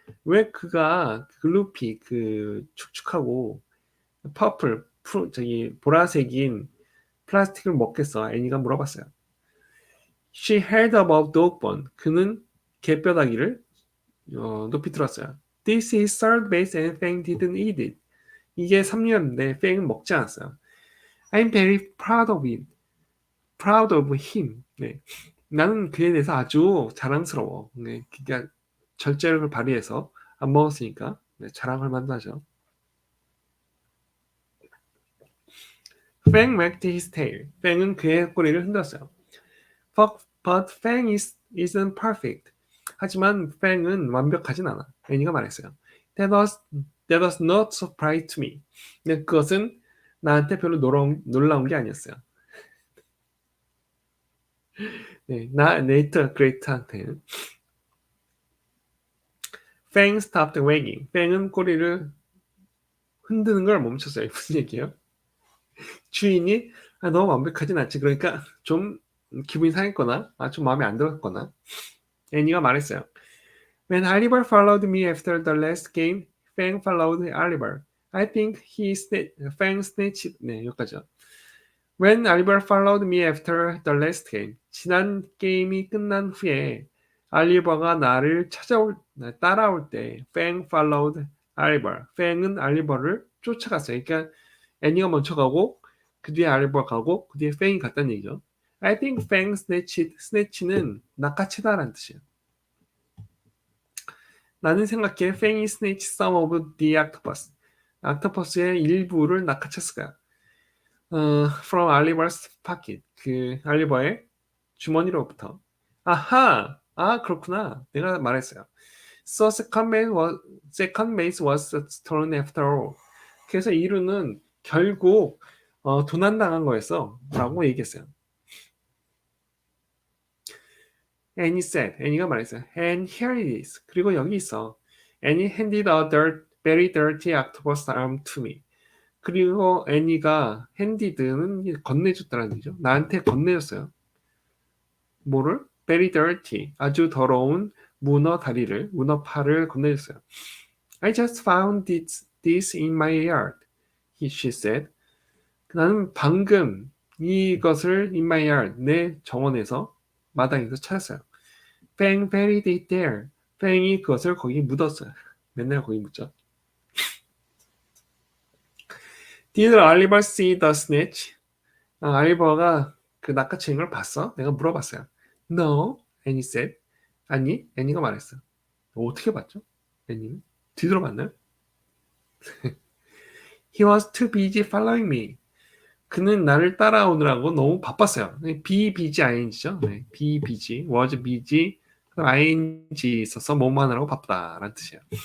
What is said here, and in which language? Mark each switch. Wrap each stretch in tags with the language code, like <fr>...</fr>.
<ko>왜 그가 글루피 그 축축하고 퍼플 저기 보라색인 플라스틱을 먹겠어? 애니가 물어봤어요.</ko> <en>She held above dog bone.</en> <ko>그는 개뼈다귀를 높이 들었어요.</ko> <en>This is third base and Fang didn't eat it.</en> <ko>이게 3루였는데 Fang은 먹지 않았어요.</ko> <en>I'm very proud of him. Proud of him. 네.</en> <ko>나는 그에 대해서 아주 자랑스러워. 네. 그러니까 절제력을 발휘해서 안 먹었으니까 네, 자랑할 만도 하죠.</ko> <en>Fang wagged his tail.</en> <ko>Fang은 그의 꼬리를 흔들었어요.</ko> <en>But Fang isn't perfect.</en> <ko>하지만 Fang은 완벽하진 않아. 애니가 말했어요.</ko> <en>That was not surprise to me.</en> <ko>근데 그것은 나한테 별로 놀라운 게 아니었어요. 네, 네이트 그레이트한테는</ko> <en>Fang stopped wagging.</en> <ko>Fang은 꼬리를 흔드는 걸 멈췄어요. 무슨 얘기예요? 주인이 너무 완벽하진 않지. 그러니까 좀 기분이 상했거나 좀 마음에 안 들었거나 애니가 말했어요.</ko> <en>When Oliver followed me after the last game, Fang followed Oliver. I think Fang snatched.</en> <ko>네, 여기까지요.</ko> <en>When Oliver followed me after the last game,</en> <ko>지난 게임이 끝난 후에 알리버가 나를 따라올 때</ko> <en>Fang followed Oliver.</en> <ko>Fang은 알리버를 쫓아갔어요. 그러니까 애니가 먼저 가고 그 뒤에 알리버가 가고 그 뒤에 Fang이 갔다는 얘기죠.</ko> <en>I think Fang snatch</en> <ko>는 낚아채다라는 뜻이에요. 나는 생각해 Fang이</ko> <en>snatched some of the octopus.</en> <ko>옥토퍼스의 일부를 낚아챘을 거야.</ko> <en>From Oliver's pocket.</en> <ko>그 알리버의 주머니로부터. 아하! 그렇구나. 내가 말했어요.</ko> <en>So second base was stolen after all.</en> <ko>그래서 2루는 결국 도난당한 거였어. 라고 얘기했어요.</ko> <en>Annie said.</en> <ko>Annie가 말했어요.</ko> <en>And here it is.</en> <ko>그리고 여기 있어.</ko> <en>Annie handed a very dirty octopus arm to me.</en> <ko>그리고 애니가 handed는 건네줬다는 얘기죠. 나한테 건네줬어요. 뭐를?</ko> <en>Very dirty.</en> <ko>아주 더러운 문어 팔을 건네줬어요.</ko> <en>I just found this in my yard. She said.</en> <ko>나는 방금 이것을</ko> <en>in my yard,</en> <ko>내 정원에서 마당에서 찾았어요.</ko> <en>Fang buried it there.</en> <ko>Fang이 그것을 거기 묻었어요. 맨날 거기 묻죠.</ko> <en>Did Oliver see the snatch?</en> <ko>알리버가 그 낚아채는 걸 봤어? 내가 물어봤어요.</ko> <en>No, Annie said.</en> <ko>아니, 애니가 말했어. 어떻게 봤죠? 애니는? 뒤돌아봤나요?</ko> <en>He was too busy following me.</en> <ko>그는 나를 따라오느라고 너무 바빴어요. be busy ing죠. 네, be busy, was busy, ing 있어서 뭐뭐 하느라고 바쁘다라는 뜻이에요.</ko>